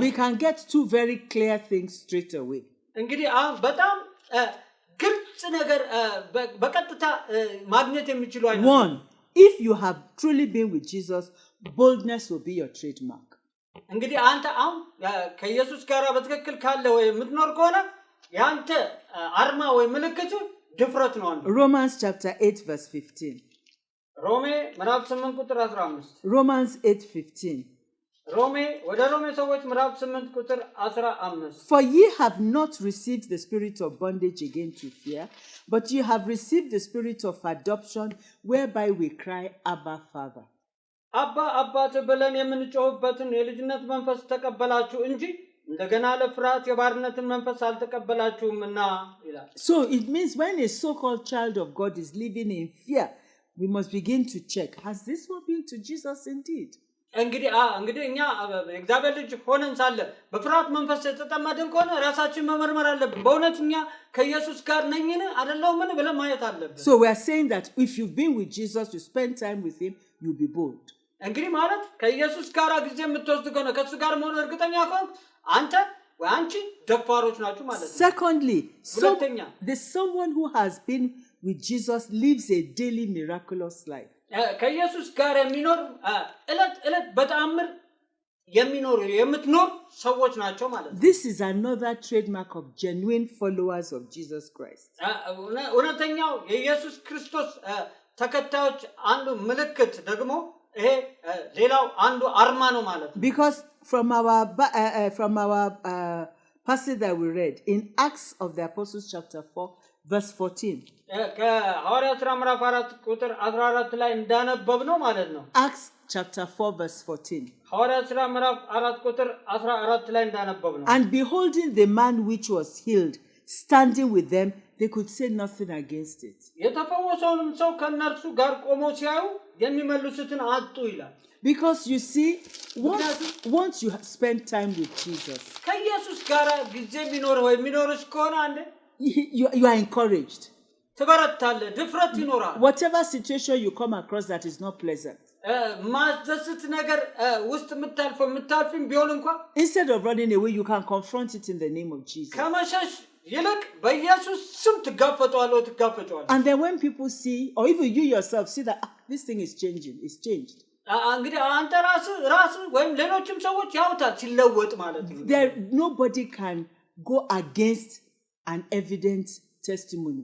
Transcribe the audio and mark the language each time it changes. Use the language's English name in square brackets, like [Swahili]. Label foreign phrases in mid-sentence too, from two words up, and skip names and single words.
[English] We can get two very clear things straight away. [Amharic] እንግዲህ በጣም ግልጽ ነገር በቀጥታ ማግኘት የሚችሉ አይነት [English] One, if you have truly been with Jesus, boldness will be your trademark. [Amharic] እንግዲህ አንተ ከኢየሱስ ጋር በትክክል ካለ ወይ የምትኖር ከሆነ ያንተ አርማ ወይ ምልክት ድፍረት ነው አንተ [English] Romans chapter 8 verse 15. [Amharic] ሮሜ ምዕራፍ 8 ቁጥር 15 [English] Romans 8:15. [Amharic] ወደ ሮሜ ሰዎች ምዕራፍ 8 ቁጥር 15 [English] For ye have not received the spirit of bondage again to fear, but ye have received the spirit of adoption, whereby we cry, Abba, Father. [Amharic] አባት ብለን የምንጮህበትን የልጅነት መንፈስ ተቀበላችሁ እንጂ እንደገና ለፍርሃት የባርነትን መንፈስ አልተቀበላችሁምና ይላል [English] So it means when a so-called child of God is living in fear, we must begin to check, has this one been to Jesus indeed? [Amharic] እንግዲህ እኛ እግዚአብሔር ልጅ ሆነን ሳለ በፍርሃት መንፈስ የተጠመድን ከሆነ ራሳችን መመርመር አለብን በእውነት እኛ ከኢየሱስ ጋር ነኝን አይደለምን ብለን ማየት አለብን [English] So we are saying that if you've been with Jesus, you spend time with him, you'll be bold. [Amharic] እንግዲህ ማለት ከኢየሱስ ጋር ጊዜ የምትወስድ ከሆነ ከሱ ጋር መሆን እርግጠኛ ከሆንክ አንተ ወይ አንቺ ደፋሮች ናችሁ ማለት ነው [English] Secondly, [Amharic] ሁለተኛ [English] someone who has been with Jesus lives a daily miraculous life. [Amharic] ከኢየሱስ ጋር የሚኖር እለት በተአምር የምትኖር ሰዎች ናቸው ማለት ነው [English] This is another trademark of genuine followers of Jesus Christ. [Amharic] እውነተኛው የኢየሱስ ክርስቶስ ተከታዮች አንዱ ምልክት ደግሞ ይሄ ሌላው አንዱ አርማ ነው ማለት ነው [English] Because from our passage that we read in Acts of the Apostles chapter 4 verse 14. [Amharic] ከሐዋርያት ሥራ ምዕራፍ 4 ቁጥር 14 ላይ እንዳነበብነው ማለት ነው [English] Acts chapter 4 verse 14. [Amharic] ሐዋርያት ሥራ ምዕራፍ 4 ቁጥር 14 ላይ እንዳነበብነው [English] And beholding the man which was healed standing with them, they could say nothing against it. [Amharic] የተፈወሰውንም ሰው ከነርሱ ጋር ቆሞ ሲያዩ የሚመልሱትን አጡ ይላል [English] Because you see, once you spend time with Jesus, [Amharic] ከኢየሱስ ጋር ጊዜ የሚኖርሽ ከሆነ አንዴ [English] you are encouraged. [Amharic] ትበረታለህ ድፍረት ይኖራል [English] Whatever situation you come across that is not pleasant, [Amharic] ማስደስት ነገር ውስጥ የምታልፍም ቢሆን እንኳን [English] instead of running away, you can confront it in the name of Jesus. [Amharic] ከመሸሽ ይልቅ በኢየሱስ ስም ትጋፈጠዋለህ [English] And then when people see, or even you yourself see that this thing is changing, it's changed, [Amharic] እንግዲህ አንተ ራስህ ወይም ሌሎችም ሰዎች ያውታል ሲለወጥ ማለት ነው [English] nobody can go against an evident testimony.